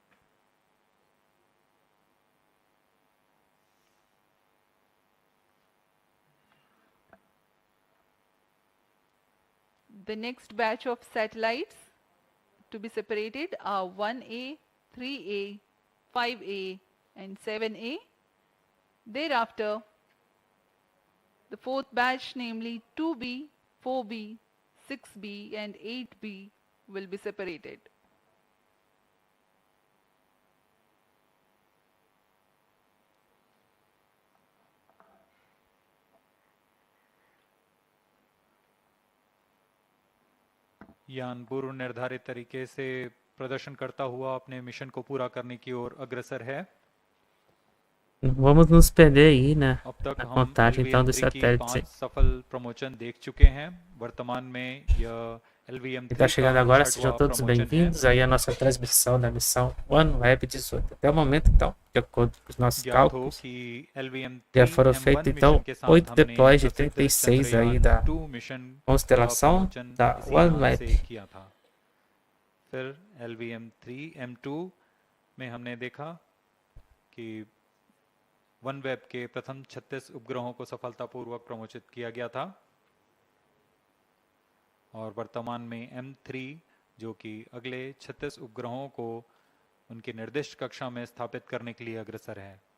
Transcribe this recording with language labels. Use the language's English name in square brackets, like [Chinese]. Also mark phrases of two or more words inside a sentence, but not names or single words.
[English] The next batch of satellites to be separated are 1A, 3A, 5A and 7A. Thereafter, the fourth batch, namely 2B, 4B, 6B and 8B will be separated. [Hindi] यान पूर्व निर्धारित तरीके से प्रदर्शन करता हुआ अपने मिशन को पूरा करने की ओर अग्रसर है। [Portuguese] Não vamos nos perder aí, né? [Hindi] अब तक [Portuguese] Na [Hindi] हम [Portuguese] contagem então dos [Hindi] LVM3 की [Portuguese] satélites. [Hindi] 5 सफल प्रमोशन देख चुके हैं। वर्तमान में यह [Portuguese] Quem [Hindi] LVM3 [Portuguese] está [Hindi] का [Portuguese] chegando agora, [Hindi] 59वां [Portuguese] sejam todos [Hindi] प्रमोशन है। [Portuguese] bem-vindos aí à nossa transmissão da missão Oneweb 18. Até o momento, então, de acordo com os nossos [Hindi] ज्ञात हो [Portuguese] cálculos, [Hindi] कि LVM3 [Portuguese] já foram [Hindi] M1 [Portuguese] feitos, [Hindi] मिशन [Portuguese] então, [Hindi] के साथ [Portuguese] 8 [Hindi] हमने [Portuguese] deploys de [Hindi] प्रसिद्ध [Portuguese] 36 aí [Hindi] चंद्रयान [Portuguese] da [Hindi] 2 मिशन का [Portuguese] constelação [Hindi] प्रमोशन [Portuguese] da [Hindi] इसी यान [Portuguese] Oneweb. [Hindi] से किया था। फिर LVM3 M2 में हमने देखा कि OneWeb के प्रथम 36 उपग्रहों को सफलतापूर्वक प्रमोशित किया गया था और वर्तमान में M3 जो कि अगले 36 उपग्रहों को उनकी निर्दिष्ट कक्षा में स्थापित करने के लिए अग्रसर है।